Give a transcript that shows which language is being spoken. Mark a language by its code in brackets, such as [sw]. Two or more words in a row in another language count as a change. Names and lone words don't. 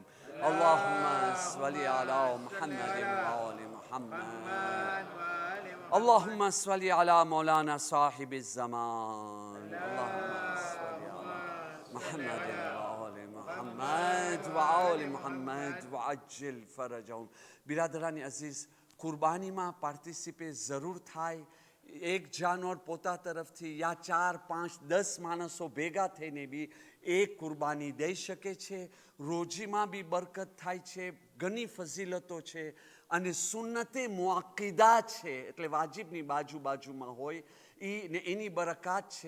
[ar] اللهم صل على محمد وآل محمد. اللهم صل على مولانا صاحب الزمان. اللهم صل على محمد وآل محمد وآل محمد وعجل فرجهم. [gu] બિરાદરાની અઝીઝ, કુરબાનીમાં પાર્ટિસિપેટ જરૂર થાય. એક જાનવર પોતા તરફથી યા 4, 5, 10 માણસો ભેગા થઈને બી એક કુરબાની દઈ શકે છે. રોજીમાં બી બરકત થાય છે, ઘણી ફઝીલતો છે અને સુન્નતે મુઆક્કિદા છે, એટલે વાજિબની બાજુમાં હોય ને એની બરકાત છે.